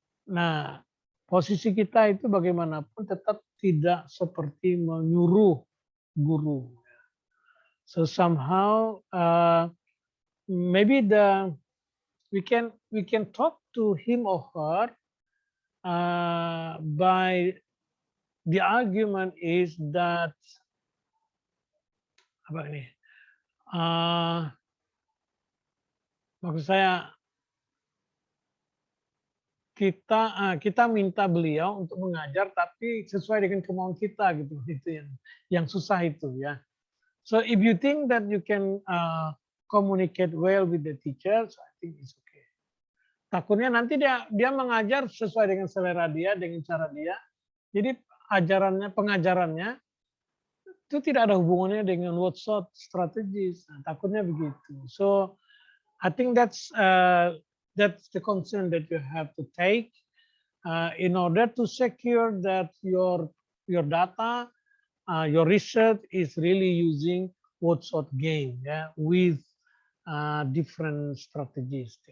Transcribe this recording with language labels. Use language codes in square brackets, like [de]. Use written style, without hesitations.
[id] Nah, posisi kita itu bagaimanapun tetap tidak seperti menyuruh guru. [en] So somehow maybe we can talk to him or her by the argument is that [id] apa ini? Maksud saya kita minta beliau untuk mengajar tapi sesuai dengan kemauan kita gitu. Itu yang susah itu ya. [en] So if you think that you can communicate well with the teachers, I think it's okay. [id] Takutnya nanti dia mengajar sesuai dengan selera dia, dengan cara dia. Jadi pengajarannya itu tidak ada hubungannya dengan [en] what sort strategies. [id] Nah, takutnya begitu. [en] So I think that's the concern that you have to take in order to secure that your data, your research is really using what sort game, yeah, with different strategies.